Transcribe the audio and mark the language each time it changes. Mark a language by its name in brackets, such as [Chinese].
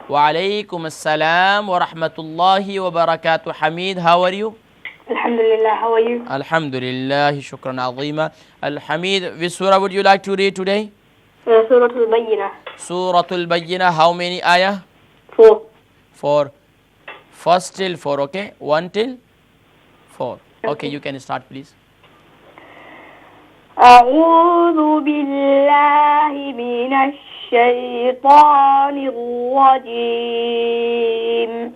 [Arabic] وعليكم السلام ورحمة الله وبركاته. [English] Hamid, how are you? Alhamdulillah, how are you? [Arabic] Alhamdulillah, shukran azima. [English] Hamid, which surah would you like to read today? Surah Al-Bayyinah. Surah Al-Bayyinah. How many ayah? 4. 4. First till 4, okay? 1 till 4. Okay, you can start please. [Arabic] أعوذ بالله من الشيطان الرجيم.